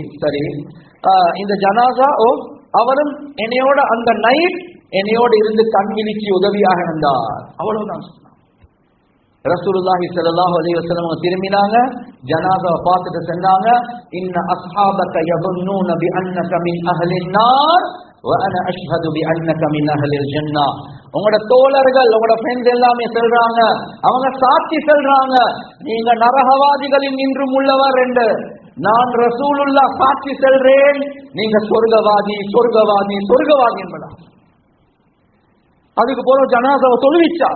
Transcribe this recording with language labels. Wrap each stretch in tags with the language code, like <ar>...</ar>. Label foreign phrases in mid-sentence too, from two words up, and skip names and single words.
<ta>சரி, இந்த ஜனாசா அவரும் என்னையோட அந்த நைட் என்னையோடு இருந்து கண் விழிச்சு உதவியாக இருந்தார். அவ்வளவுதான் சொன்னார்.</ta> <ar>رسول الله صلى الله عليه وسلم</ar> <ta>திரும்பினாங்க, ஜனாசாவை பார்த்துட்டு சொன்னாங்க,</ta> <ar>إن أصحابك يظنون بانك من اهل النار وانا اشهد بانك من اهل الجنه.</ar> <ta>உங்களோட தோழர்கள், உங்களோட ஃப்ரெண்ட்ஸ் எல்லாமே சொல்றாங்க, அவங்க சாட்சி சொல்றாங்க, நீங்க நரகவாதிகளில் நின்றும் உள்ளவர் என்று. நான் ரசூலுல்லாஹ் சாட்சி சொல்றேன், நீங்க சொர்க்கவாதி சொர்க்கவாதி சொர்க்கவாதி என்பதா. அதுக்கு போல ஜனாசாவை தொழுவிச்சாங்க.</ta>